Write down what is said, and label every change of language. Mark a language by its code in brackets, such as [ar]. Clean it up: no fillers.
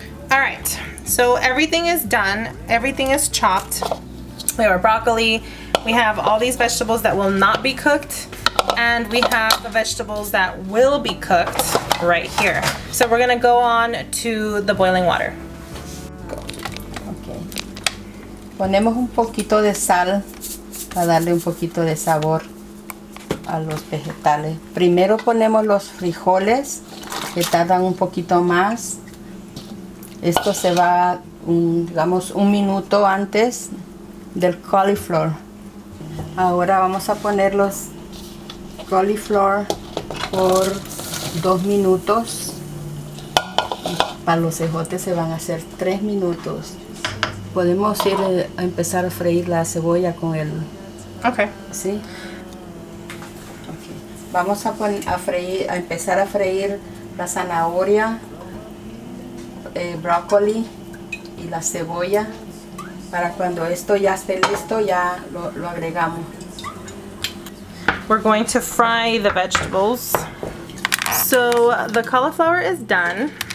[en] All right, so everything is done. Everything is chopped. We have our broccoli. We have all these vegetables that will not be cooked, and we have the vegetables that will be cooked right here. So we're gonna go on to the boiling water. Okay. [es] Ponemos un poquito de sal para darle un poquito de sabor a los vegetales. Primero ponemos los frijoles, que tardan un poquito más. Esto se va, digamos, un minuto antes del cauliflower. Ahora vamos a poner los cauliflower por 2 minutos. Para los ejotes se van a hacer 3 minutos. Podemos ir a empezar a freír la cebolla con el... [en] Okay. [es] ¿Sí? Okay. Vamos a empezar a freír la zanahoria, brócoli y la cebolla. Para cuando esto ya esté listo, ya lo agregamos. [en] We're going to fry the vegetables. So the cauliflower is done.